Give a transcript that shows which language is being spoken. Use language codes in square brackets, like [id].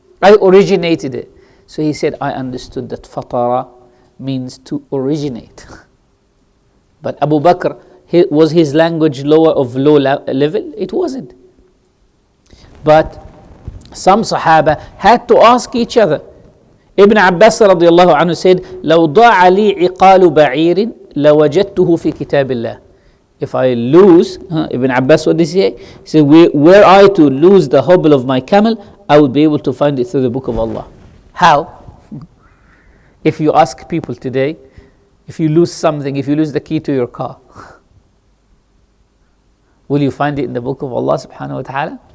[en] I originated it. So he said, I understood that fatara means to originate. But Abu Bakr, was his language low level? It wasn't. But some Sahaba had to ask each other. [ar] Ibn Abbas radiallahu anhu said, لو ضاع لي عقال بعير لوجدته في كتاب الله. [en] If I lose, Ibn Abbas, what did he say? He said, were I to lose the hobble of my camel, I would be able to find it through the book of Allah. How? If you ask people today, if you lose something, if you lose the key to your car, will you find it in the book of Allah subhanahu wa ta'ala?